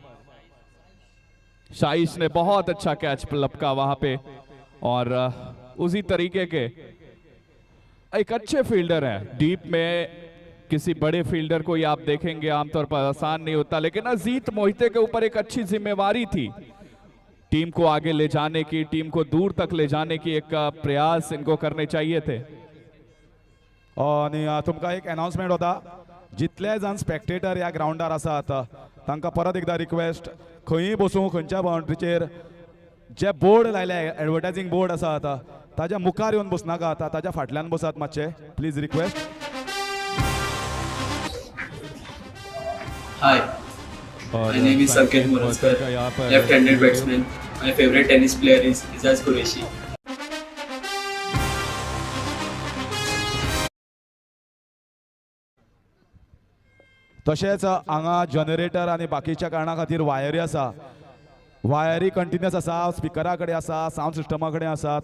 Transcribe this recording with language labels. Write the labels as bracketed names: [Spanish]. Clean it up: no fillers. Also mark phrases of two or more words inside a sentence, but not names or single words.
[Hindi] शाइश ने बहुत अच्छा कैच लपका वहां पे, और उसी तरीके के एक अच्छे फील्डर हैं। डीप में किसी बड़े फील्डर को ही आप देखेंगे आमतौर पर आसान नहीं होता, लेकिन अजीत मोहिते के ऊपर एक अच्छी जिम्मेवारी थी टीम को आगे ले जाने की, टीम को दूर तक ले जाने की। एक प्रयास इनको करने चाहिए थे। [Konkani] आणि तुमकां एक अनाउन्समेंट होता, जितले जाण स्पेक्टेटर ह्या ग्राउंडार आसात तांकां परत एकदा रिक्वेस्ट, खंयी बसूं खंयच्या बाउंड्रीचेर जे बोर्ड लायले, [English] advertising board [Konkani] आसात ताज्या मुखार येवन बसनाकात, ताज्या फाटल्यान बसात मातशे, [English] please request. Hi, my name is Sanket Muraskar, left-handed batsman. My favorite tennis player is Isaz Qureshi. [Konkani] तशेंच हांगा जनरेटर आनी बाकीच्या कारणां खातीर वायरी आसा, वायरी कंटिन्युअस आसा, स्पिकरा कडेन आसा, [English] sound system [Konkani] कडेन आसात.